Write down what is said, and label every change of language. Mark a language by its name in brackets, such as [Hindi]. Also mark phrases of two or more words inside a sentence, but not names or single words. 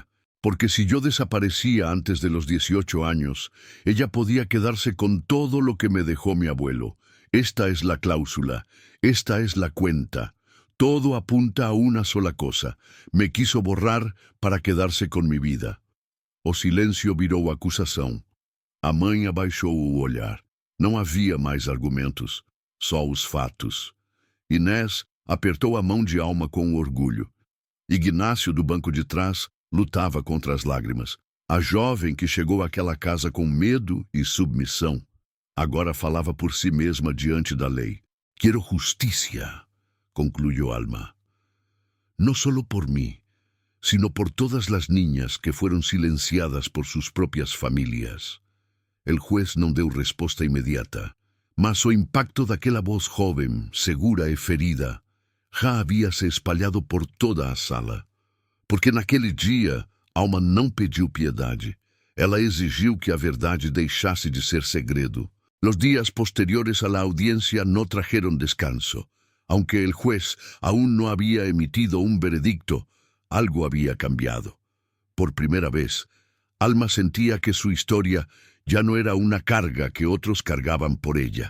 [Spanish] Porque si yo desaparecía antes de los 18 años, ella podía quedarse con todo lo que me dejó mi abuelo. Esta es la cláusula, esta es la cuenta. Todo apunta a una sola cosa. Me quiso borrar para quedarse con mi vida. [Portuguese] O silêncio virou acusação. A mãe abaixou o olhar. Não havia mais argumentos, só os fatos. Inés apertou a mão de Alma com orgulho. Ignácio, do banco de trás, lutava contra as lágrimas. A jovem que chegou àquela casa com medo e submissão, agora falava por si mesma diante da lei. [Spanish] Quiero justicia, concluyó Alma. No solo por mí, sino por todas las niñas que fueron silenciadas por sus propias familias. El juez [Portuguese] não deu resposta imediata, mas o impacto daquela voz jovem, segura e ferida, já havia se espalhado por toda a sala. Porque naquele dia, Alma não pediu piedade. Ela exigiu que a verdade deixasse de ser segredo. [Spanish] Los días posteriores a la audiencia no trajeron descanso. Aunque el juez aún no había emitido un veredicto, algo había cambiado. Por primera vez, Alma sentía que su historia ya no era una carga que otros cargaban por ella.